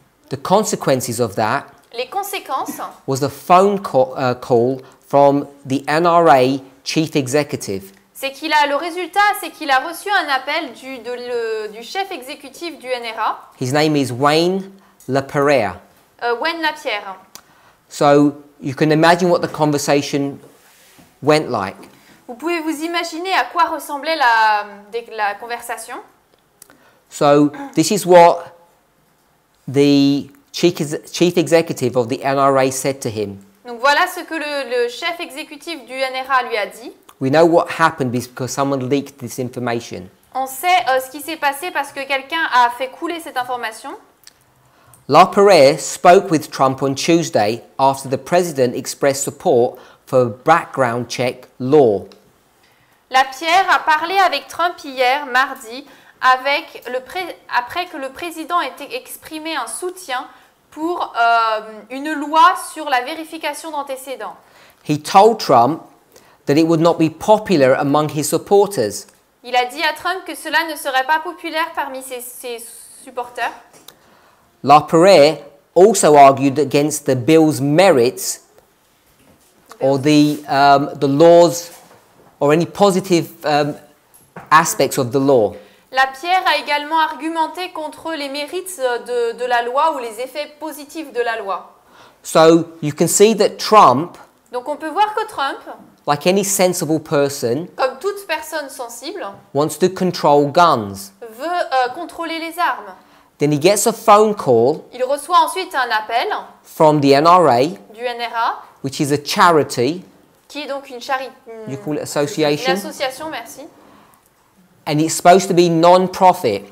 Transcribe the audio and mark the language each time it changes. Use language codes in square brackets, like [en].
[en] the consequences of that [fr] les conséquences [en] was a phone call from the NRA chief executive. [fr] C'est qu'il a le résultat, c'est qu'il a reçu un appel du chef exécutif du NRA. [en] His name is Wayne LaPierre. [fr] Wayne LaPierre. [en] So you can imagine what the conversation went like. [fr] Vous pouvez vous imaginer à quoi ressemblait la conversation. [en] So this is what the chief executive of the NRA said to him. [fr] Donc voilà ce que le chef exécutif du NRA lui a dit. [en] We know what happened because someone leaked this information. [fr] On sait ce qui s'est passé parce que quelqu'un a fait couler cette information. [en] LaPierre spoke with Trump on Tuesday after the president expressed support for a background check law. [fr] LaPierre a parlé avec Trump hier, mardi, après que le président ait exprimé un soutien pour une loi sur la vérification d'antécédents. [en] He told Trump that it would not be popular among his supporters. [fr] Il a dit à Trump que cela ne serait pas populaire parmi ses supporters. [en] LaPierre also argued against the bill's merits or the laws or any positive aspects of the law. [fr] La pierre a également argumenté contre les mérites de la loi ou les effets positifs de la loi. [en] So you can see that Trump, [fr] Donc on peut voir que Trump, [en] like any sensible person, [fr] comme toute personne sensible, [en] wants to control guns. [fr] veut contrôler les armes. [en] Then he gets a phone call [fr] Il reçoit ensuite un appel [en] from the NRA, [fr] du NRA, [en] which is a charity, [fr] qui est donc une charité, [en] you call it [fr] une association, association, merci, [en] and it's supposed to be non-profit.